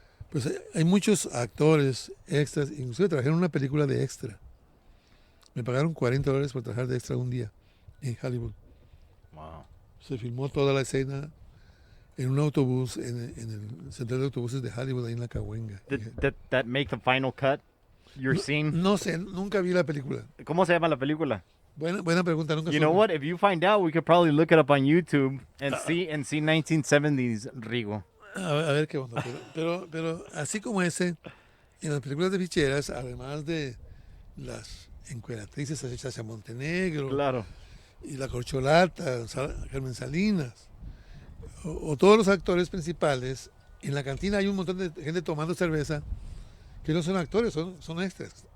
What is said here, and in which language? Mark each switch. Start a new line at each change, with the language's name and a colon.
Spanish: Pues hay muchos actores, extras, inclusive trabajé en una película de extra. Me pagaron $40 por trabajar de extra un día en Hollywood.
English: Wow.
Spanish: Se filmó toda la escena en un autobús, en el central de autobuses de Hollywood, ahí en la Cahuenga.
English: Did that make the final cut? Your scene?
Spanish: No sé, nunca vi la película. ¿Cómo se llama la película? Buena pregunta, nunca
English: You know
Spanish: supe.
English: what? If you find out, we could probably look it up on YouTube and see 1970s Rigo.
Spanish: A ver qué onda. Pero así como ese, en las películas de ficheras, además de las encueratrices hechas a Montenegro, Claro. y la Corcholata, Carmen Salinas, o todos los actores principales, en la cantina hay un montón de gente tomando cerveza que no son actores, son extras.